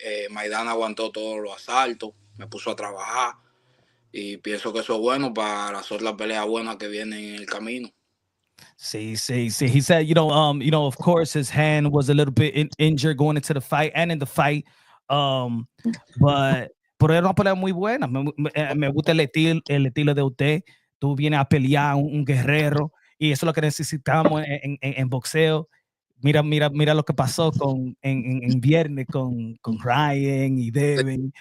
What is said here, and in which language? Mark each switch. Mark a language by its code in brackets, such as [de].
[es] Maidana aguantó todos los asaltos, me puso a trabajar y pienso que eso es bueno para las otras peleas buenas que vienen en el camino. [en] See. He said, of course, his hand was a little bit injured going into the fight and in the fight. [es] But pero era una pelea muy buena. Me gusta el estilo de usted. Tú vienes a pelear un guerrero y eso es lo que necesitamos en boxeo. Mira lo que pasó en viernes con Ryan y Devin.